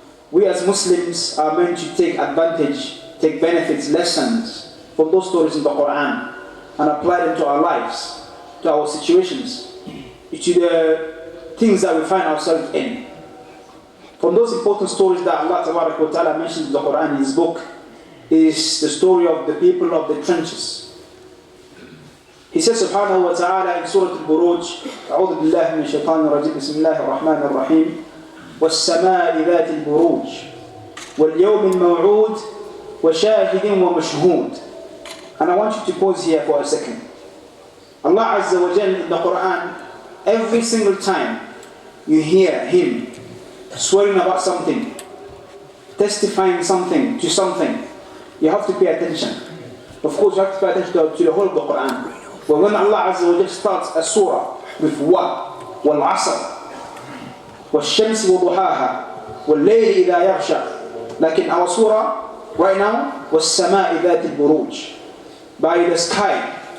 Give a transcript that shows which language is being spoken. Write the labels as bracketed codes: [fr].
[en] We as Muslims are meant to take advantage, take benefits, lessons from those stories in the Quran and apply them to our lives, to our situations, to the things that we find ourselves in. From those important stories that Allah Ta'ala mentions in the Quran in His book is the story of the people of the trenches. He says subhanahu wa ta'ala in Surah Al-Buruj, [ar] أعوذ بالله من الشيطان الرجيم بسم الله الرحمن الرحيم والسماء ذات البروج واليوم الموعود وشاهد ومشهود. [en] And I want you to pause here for a second. Allah Azza wa Jalla in the Quran, every single time you hear Him swearing about something, testifying something to something, you have to pay attention. Of course, you have to pay attention to the whole of the Quran. But when Allah Azza wa Jalla starts a surah with wa, [ar] wal asr, wal shamsi wa duhaha, wal layli idha yaghsha, [en] like in our surah right now, [ar] was sama'i dhati al-buruj, [en] by the sky.